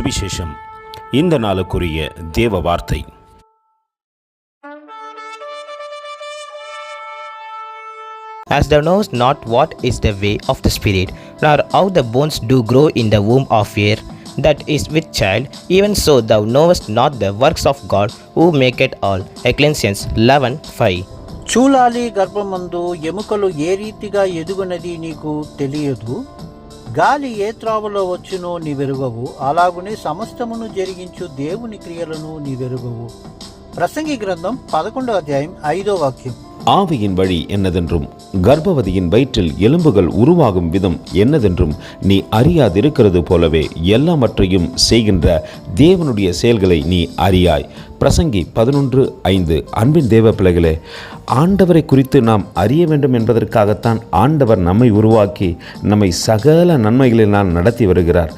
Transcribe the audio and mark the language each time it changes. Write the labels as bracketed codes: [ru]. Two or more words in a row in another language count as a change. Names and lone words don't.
[ta] சுவிசேஷம். இந்த நாளுக்குரிய தேவ வார்த்தை. [en] As thou knowest not what is the way of the Spirit, nor how the bones do grow in the womb of air, that is with child, even so thou knowest not the works of God, who maketh all. Ecclesiastes 11:5. [te] చూలాలి గర్భమందు ఎముకలు ఏ రీతిగా ఎదుగునది నీకు తెలియదు. గాలి ఏ త్రావలో వచ్చునో నీవెరుగవు. అలాగునే సమస్తమును జరిగించు దేవుని క్రియలను నీవెరుగవు. ప్రసంగి గ్రంథం 11వ అధ్యాయం 5వ వాక్యం. [ta] ஆவியின் வழி என்னதென்றும் கர்ப்பவதியின் வயிற்றில் எலும்புகள் உருவாகும் விதம் என்னதென்றும் நீ அறியாதிருக்கிறது போலவே எல்லாவற்றையும் செய்கின்ற தேவனுடைய செயல்களை நீ அறியாய். பிரசங்கி 11:5. அன்பின் தேவ பிள்ளைகளே, ஆண்டவரை குறித்து நாம் அறிய வேண்டும் என்பதற்காகத்தான் ஆண்டவர் நம்மை உருவாக்கி நம்மை சகல நன்மைகளினால் நடத்தி வருகிறார்.